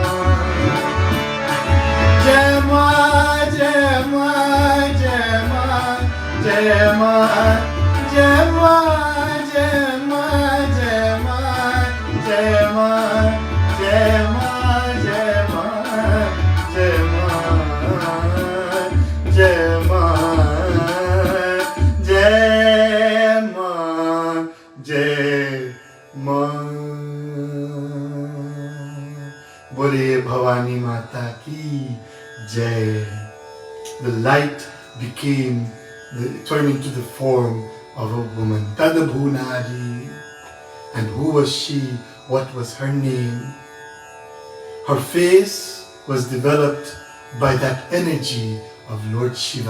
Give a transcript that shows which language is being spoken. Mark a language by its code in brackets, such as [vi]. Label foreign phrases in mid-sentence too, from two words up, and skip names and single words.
[hi] जय माँ, जय माँ, जय माँ, जय माँ, जय माँ, जय माँ, जय माँ, जय माँ, जय माँ, जय माँ, जय माँ, जय माँ, जय माँ. बोलिए भवानी माता की जय. [en] The light turned into the form of a woman. Tadabhunari. And who was she? What was her name? Her face was developed by that energy of Lord Shiva.